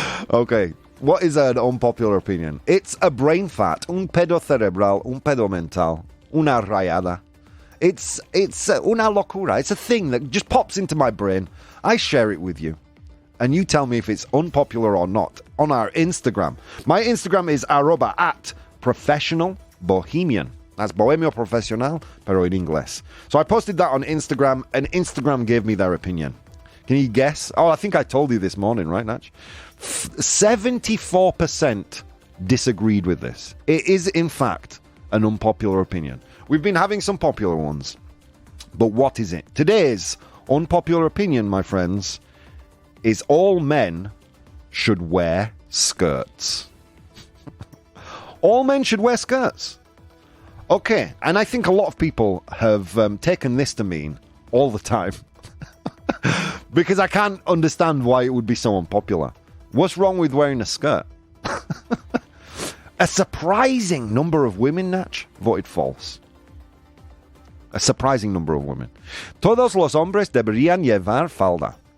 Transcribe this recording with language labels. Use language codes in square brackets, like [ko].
[en] Okay, what is an unpopular opinion? It's a brain fart, un pedo cerebral, un pedo mental, una rayada. It's una locura. It's a thing that just pops into my brain. I share it with you. And you tell me if it's unpopular or not on our Instagram. My Instagram is @professionalbohemian. [es] That's Bohemio Profesional, pero en inglés. [en] So I posted that on Instagram, and Instagram gave me their opinion. Can you guess? Oh, I think I told you this morning, right, Natch? 74% disagreed with this. It is, in fact, an unpopular opinion. We've been having some popular ones. But what is it? Today's unpopular opinion, my friends, is all men should wear skirts. All men should wear skirts. Okay, and I think a lot of people have taken this to mean all the time. Because I can't understand why it would be so unpopular. What's wrong with wearing a skirt? A surprising number of women, Natch, voted false. A surprising number of women. [es] Todos los hombres deberían llevar falda.